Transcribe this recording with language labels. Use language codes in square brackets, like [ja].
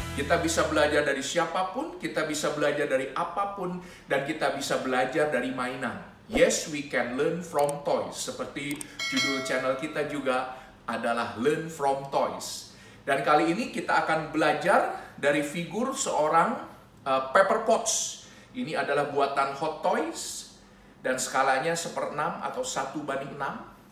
[id] Kita bisa belajar dari siapapun, kita bisa belajar dari apapun, dan kita bisa belajar dari mainan. [en] Yes, we can learn from toys. [id] Seperti judul channel kita juga adalah Learn from Toys. Dan kali ini kita akan belajar dari figur seorang Pepper Potts. Ini adalah buatan Hot Toys dan skalanya 1/6 atau 1:6.